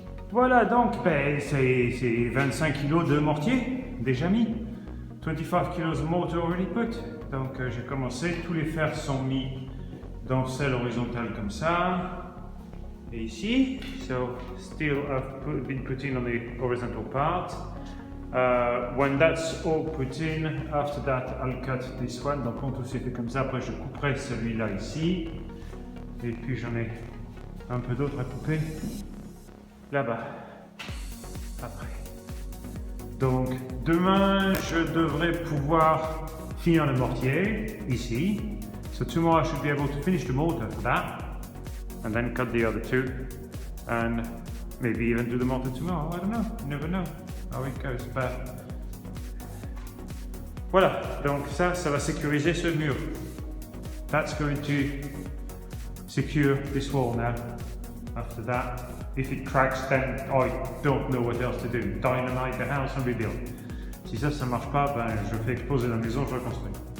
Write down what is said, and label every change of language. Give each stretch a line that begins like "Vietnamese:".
French: Voilà, donc c'est 25 kg de mortier déjà mis.
English: 25 kg of mortar already put.
French: Donc j'ai commencé, tous les fers sont mis dans celle horizontale comme ça. Et ici,
English: so steel have been put in on the horizontal part. When that's all put in, after that I'll cut this one.
French: Donc quand tout s'est fait comme ça, après je couperai celui-là ici. Et puis j'en ai un peu d'autres à couper là-bas, après. Donc demain je devrais pouvoir finir le mortier ici.
English: So tomorrow I should be able to finish the mortar for that and then cut the other two and maybe even do the mortar tomorrow. I don't know, you never know how it goes, but voilà,
French: donc ça va sécuriser ce mur.
English: That's going to secure this wall now. After that, if it cracks, then I don't know what else to do. Dynamite the house and rebuild.
French: Si ça ne marche pas, ben je fais exploser la maison, je reconstruis.